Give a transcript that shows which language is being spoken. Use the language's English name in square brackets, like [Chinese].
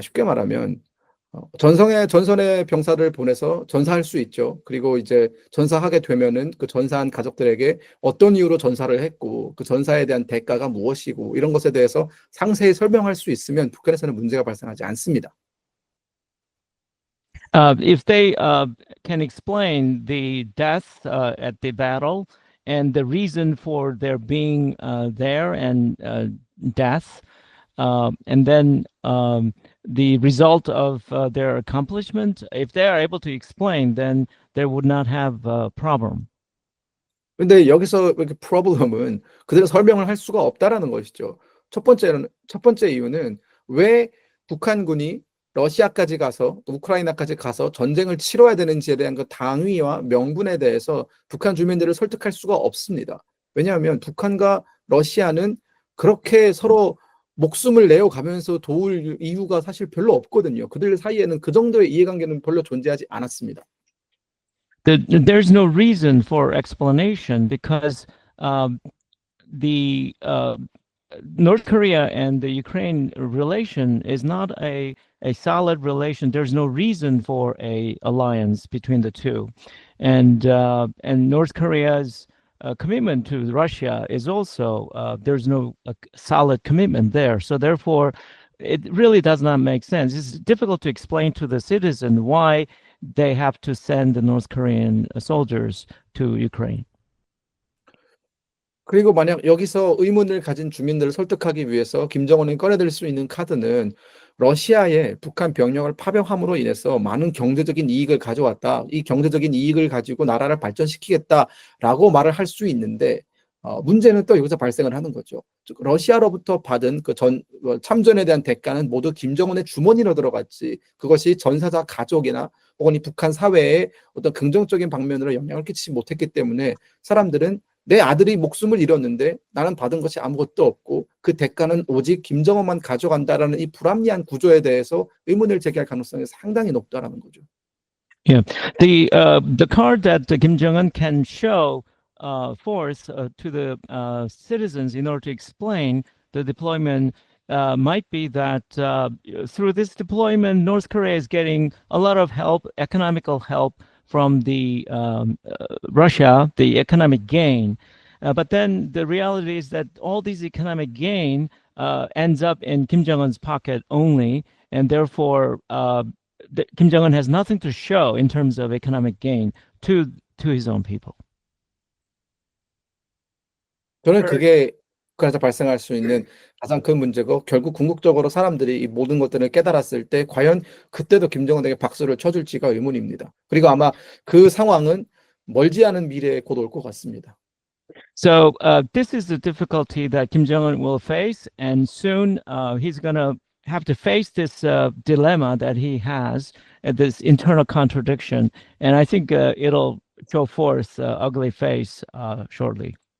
[Korean] 쉽게 말하면 전선에 병사를 보내서 전사할 수 있죠. 그리고 이제 전사하게 되면은 그 전사한 가족들에게 어떤 이유로 전사를 했고 그 전사에 대한 대가가 무엇이고 이런 것에 대해서 상세히 설명할 수 있으면 북한에서는 문제가 발생하지 않습니다. [English] If they can explain the death at the battle and the reason for their being there and death, and then the result of their accomplishment, if they are able to explain, then they would not have a problem. [Korean] 근데 여기서 이렇게 프로블럼은 그대로 설명을 할 수가 없다라는 것이죠. 첫 번째 이유는 왜 북한군이 러시아까지 가서 우크라이나까지 가서 전쟁을 치러야 되는지에 대한 그 당위와 명분에 대해서 북한 주민들을 설득할 수가 없습니다. 왜냐하면 북한과 러시아는 그렇게 서로 목숨을 내어가면서 도울 이유가 사실 별로 없거든요. 그들 사이에는 그 정도의 이해관계는 별로 존재하지 않았습니다. [English] There's no reason for explanation because the North Korea and the Ukraine relation is not a solid relation. There's no reason for a alliance between the two, and North Korea's commitment to Russia is also there's no solid commitment there. So therefore, it really does not make sense. It's difficult to explain to the citizen why they have to send the North Korean soldiers to Ukraine. [Korean] 그리고 만약 여기서 의문을 가진 주민들을 설득하기 위해서 김정은이 꺼내들 수 있는 카드는 러시아에 북한 병력을 파병함으로 인해서 많은 경제적인 이익을 가져왔다. 이 경제적인 이익을 가지고 나라를 발전시키겠다라고 말을 할 수 있는데 문제는 또 여기서 발생을 하는 거죠. 즉 러시아로부터 받은 그 참전에 대한 대가는 모두 김정은의 주머니로 들어갔지 그것이 전사자 가족이나 혹은 이 북한 사회에 어떤 긍정적인 방면으로 영향을 끼치지 못했기 때문에 사람들은 내 아들이 목숨을 잃었는데 나는 받은 것이 아무것도 없고 그 대가는 오직 김정은만 가져간다라는 이 불합리한 구조에 대해서 의문을 제기할 가능성이 상당히 높다라는 거죠. [English] The card that Kim Jong-un can show forth to the citizens in order to explain the deployment might be that through this deployment, North Korea is getting a lot of help, economical help from the Russia, the economic gain. But then the reality is that all these economic gain ends up in Kim Jong-un's pocket only, and therefore Kim Jong-un has nothing to show in terms of economic gain to his own people. [Korean] 저는 그게 그래서 발생할 수 있는 가장 큰 문제고 결국 궁극적으로 사람들이 이 모든 것들을 깨달았을 때 과연 그때도 김정은에게 박수를 쳐줄지가 의문입니다. 그리고 아마 그 상황은 멀지 않은 미래에 곧 올 것 같습니다. [English] So this is the difficulty that Kim Jong-un will face, and soon he's going to have to face this dilemma that he has, this internal contradiction, and I think it'll show forth ugly face shortly.